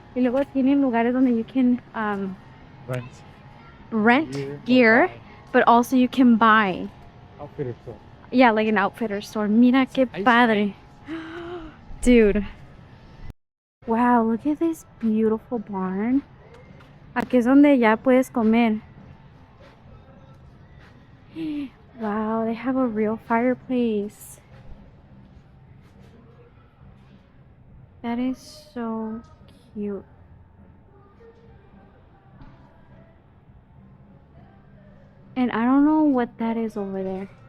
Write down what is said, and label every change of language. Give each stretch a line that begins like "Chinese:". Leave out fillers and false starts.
Spanish: Y luego tienen lugares donde
English: you can rent gear, but also you can buy. Outfitter store. Yeah, like an outfitter store.
Spanish: Mira que padre.
English: Dude. Wow, look at this beautiful barn.
Spanish: Aquí es donde ya puedes comer.
English: Wow, they have a real fireplace. That is so cute. And I don't know what that is over there.